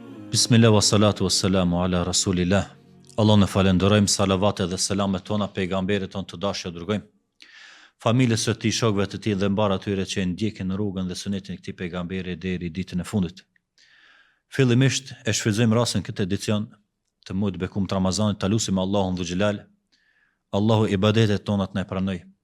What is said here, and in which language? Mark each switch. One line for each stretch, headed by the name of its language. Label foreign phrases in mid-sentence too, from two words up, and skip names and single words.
Arabic: بسم الله والصلاة والسلام على رسول الله.
Albanian: Allah në falenderojmë, salavat dhe selamet tona pejgamberit ton të dashur dërgojmë. Familjes së tij, shokëve të tij dhe mbar atyre që e ndjekin rrugën dhe sunetin e këtij pejgamberi deri ditën e fundit. Fillimisht e shfrytëzojmë rastin këtë edicion të muajit bekum të Ramazanit, ta lutim Allahun
Arabic: ذو الجلال,
Albanian: Allahu ibadetet tona të na pranoj.